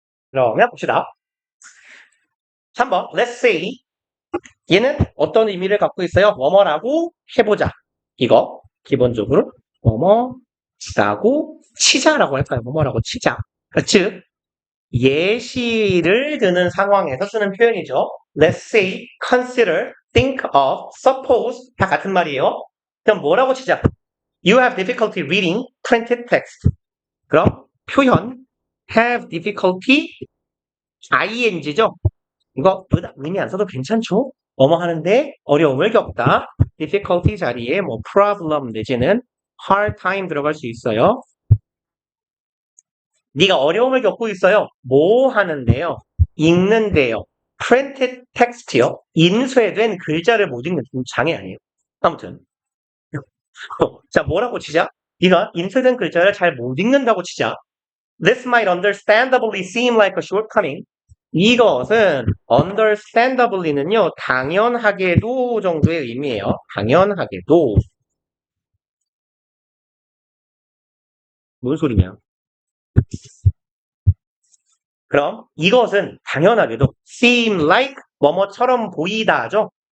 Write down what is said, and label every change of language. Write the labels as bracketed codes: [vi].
[ko] 그러면 봅시다. 3번, [en] let's say. [ko] 얘는 어떤 의미를 갖고 있어요? 뭐뭐라고 해보자. 이거, 기본적으로. 뭐뭐라고 치자라고 할까요? 뭐뭐라고 치자. 즉, 예시를 드는 상황에서 쓰는 표현이죠. [en] Let's say, consider, think of, suppose [ko] 다 같은 말이에요. 그럼 뭐라고 치자? [en] You have difficulty reading printed text. [ko] 그럼 표현 have difficulty ing죠. 이거 의미 안 써도 괜찮죠? 뭐뭐 하는데 어려움을 겪다. difficulty 자리에 뭐 problem 내지는 hard time 들어갈 수 있어요. 네가 어려움을 겪고 있어요. 뭐 하는데요? 읽는데요. printed text요. 인쇄된 글자를 못 읽는 장애 아니에요. 아무튼 자 뭐라고 치자? 네가 인쇄된 글자를 잘 못 읽는다고 치자. [en] This might understandably seem like a shortcoming. [ko] 이것은 understandably는요, 당연하게도 정도의 의미예요. 당연하게도. 뭔 소리냐? 그럼 이것은 당연하게도 seem like 뭐뭐처럼 보이다죠.